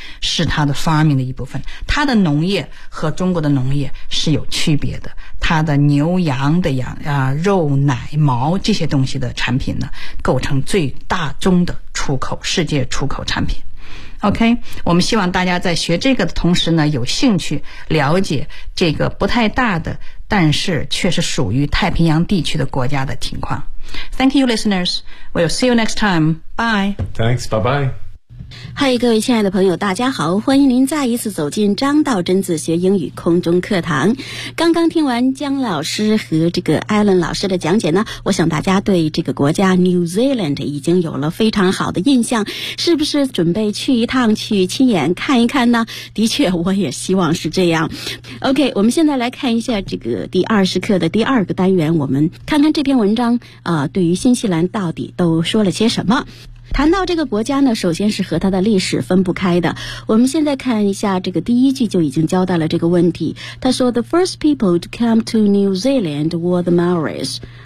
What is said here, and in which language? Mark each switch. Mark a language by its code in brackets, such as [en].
[zh] 是它的 farming 的一部分，它的农业和中国的农业是有区别的，它的牛羊的羊肉奶毛这些东西的产品呢，构成最大宗的出口，世界出口产品。 OK， 我们希望大家在学这个的同时呢，有兴趣了解这个不太大的但是却是属于太平洋地区的国家的情况。 [en] Thank you listeners, we'll see you next time, bye. Thanks, bye bye. [zh] 嗨，各位亲爱的朋友，大家好，欢迎您再一次走进张道真自学英语空中课堂。刚刚听完江老师和这个艾伦老师的讲解呢，我想大家对这个国家 New Zealand 已经有了非常好的印象，是不是准备去一趟去亲眼看一看呢？的确我也希望是这样。OK， 我们现在来看一下这个第二十课的第二个单元，我们看看这篇文章对于新西兰到底都说了些什么。谈到这个国家呢，首先是和它的历史分不开的。我们现在看一下这个第一句就已经交代了这个问题。他说 [en] The first people to come to New Zealand were the Maoris.